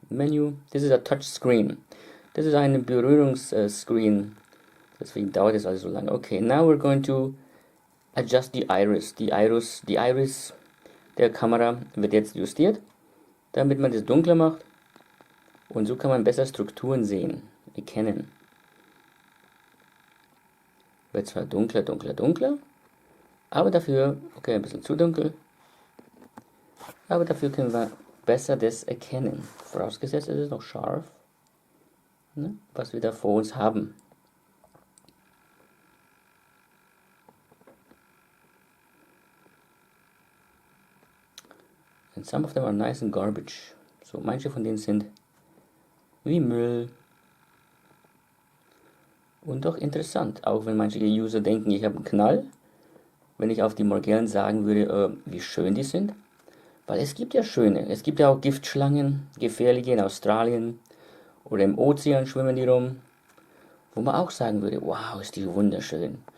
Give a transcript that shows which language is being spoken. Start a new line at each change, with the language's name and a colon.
English: Menu, this is a touch screen.
German: Das ist ein Berührungsscreen. Deswegen dauert es also so lange.
English: Okay, now we're going to adjust the iris.
German: Die Iris der Kamera wird jetzt justiert, damit man das dunkler macht. Und so kann man besser Strukturen sehen, erkennen. Wird zwar dunkler, aber dafür, okay, ein bisschen zu dunkel, aber dafür können wir besser das erkennen. Vorausgesetzt, es ist noch scharf, ne, was wir da vor uns haben.
English: And some of them are nice and garbage.
German: So, manche von denen sind wie Müll. Und doch interessant, auch wenn manche User denken, ich habe einen Knall. Wenn ich auf die Morgellons sagen würde, wie schön die sind. Weil es gibt ja schöne, es gibt ja auch Giftschlangen, gefährliche in Australien oder im Ozean schwimmen die rum, wo man auch sagen würde, wow, ist die wunderschön.